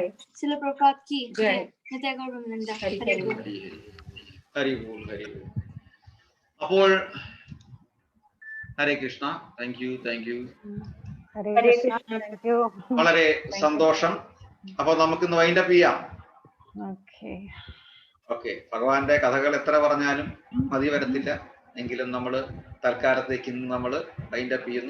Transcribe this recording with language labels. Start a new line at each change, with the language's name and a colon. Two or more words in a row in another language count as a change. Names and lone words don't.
Hindi: श्रील प्रभुपाद की जय। नित्य गौर वृंदा। हरि बोल। हरि बोल, हरि बोल.
Malayalam: അപ്പോൾ ഹരേ കൃഷ്ണ.
English: thank you.
Malayalam: ഹരേ കൃഷ്ണ.
English: thank you.
Malayalam: വളരെ സന്തോഷം. അപ്പൊ നമുക്കിന്ന് വൈൻഡപ്പ് ചെയ്യാം. ഓക്കെ. ഭഗവാന്റെ കഥകൾ എത്ര പറഞ്ഞാലും മതി വരത്തില്ല. എങ്കിലും നമ്മൾ തൽക്കാലത്തേക്ക് ഇന്ന് നമ്മൾ വൈൻഡപ്പ് ചെയ്യുന്നു.